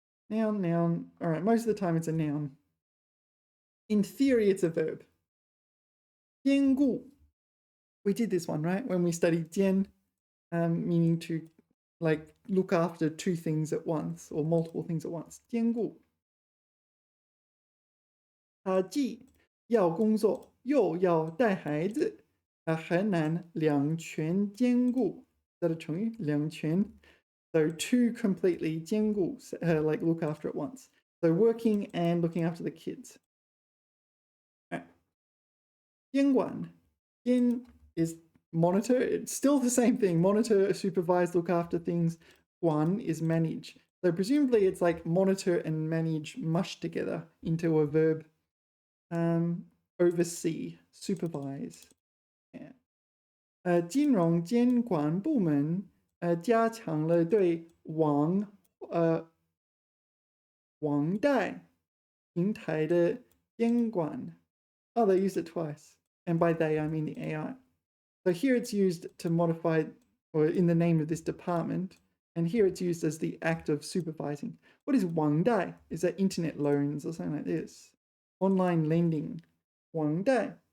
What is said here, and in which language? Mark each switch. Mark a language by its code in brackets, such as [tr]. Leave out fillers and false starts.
[en] All right, most of the time it's a noun. In theory, it's a verb. 兼顾.We did this one, right? When we studied 兼, meaning to like look after two things at once or multiple things at once. [zh] 兼顾. 他既要工作又要带孩子，很难两全兼顾。 [en] Is that a 成语？两全。 So two completely 兼顾, like look after at once. So working and looking after the kids. All right. 监管.监 is monitor. It's still the same thing. Monitor, supervise, look after things. 管 is manage. So presumably it's like monitor and manage mushed together into a verb. Oversee, supervise. Yeah. [zh] 金融监管部门加强了对网贷平台的监管. [en] Oh, they used it twice. And by they, I mean the AI. So here it's used to modify, or in the name of this department, And here it's used as the act of supervising. What is Wang Dai? Is that internet loans or something like this? Online lending. Wang Dai.